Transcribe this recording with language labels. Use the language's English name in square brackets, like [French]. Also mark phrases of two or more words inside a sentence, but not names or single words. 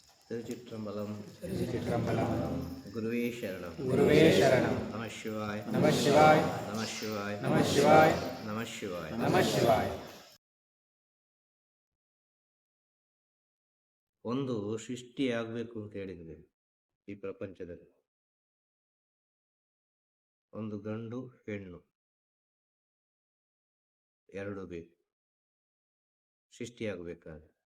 [Tamil] திருச்சிற்றம்பலம். திருச்சிற்றம்பலம். குருவே சரணம். குருவே சரணம். நம சிவாய். நம சிவாய். நம சிவாய். நம சிவாய. நம சிவாய. நம சிவாய. [Kannada] ಒಂದು ಸೃಷ್ಟಿಯಾಗಬೇಕು ಅಂತ ಹೇಳಿದ್ರೆ ಈ ಪ್ರಪಂಚದಲ್ಲಿ ಒಂದು ಗಂಡು ಹೆಣ್ಣು ಎರಡು ಬೇಕು ಸೃಷ್ಟಿಯಾಗಬೇಕಾದ್ರೆ.